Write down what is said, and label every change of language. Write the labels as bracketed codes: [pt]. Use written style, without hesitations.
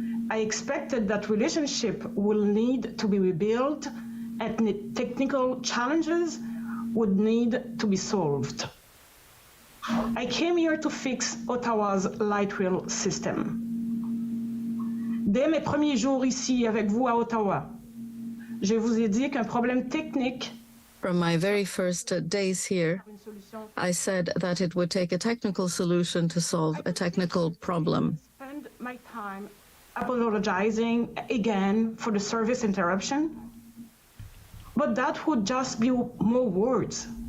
[en] I expected that relationship will need to be rebuilt and technical challenges would need to be solved. I came here to fix Ottawa's light rail system. [fr] Dès mes premiers jours ici avec vous à Ottawa, je vous ai dit qu'un problème technique. [en] From my very first days here, I said that it would take a technical solution to solve a technical problem. I spend my time apologizing again for the service interruption, but that would just be more words.